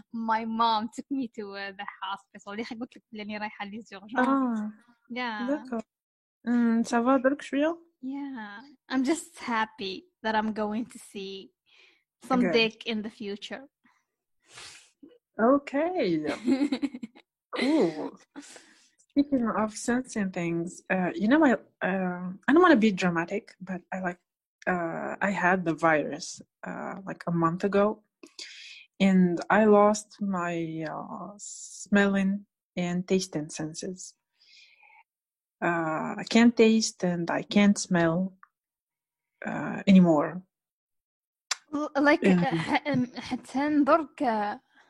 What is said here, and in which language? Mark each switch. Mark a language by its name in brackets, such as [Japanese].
[English] My mom took me to the hospital. [Arabic] اللي قلت لك بلاني رايحة لي زورجون. [French] D'accord. Ça va [Arabic] درك شوية? [English] Yeah, I'm just happy that I'm going to see some dick in the future. Okay. Cool. Speaking of sensing things, you know, I don't want to be dramatic, but I had the virus like a month ago, and I lost my smelling and tasting senses. I can't taste and I can't smell anymore. [Arabic] Like حتى نضرك.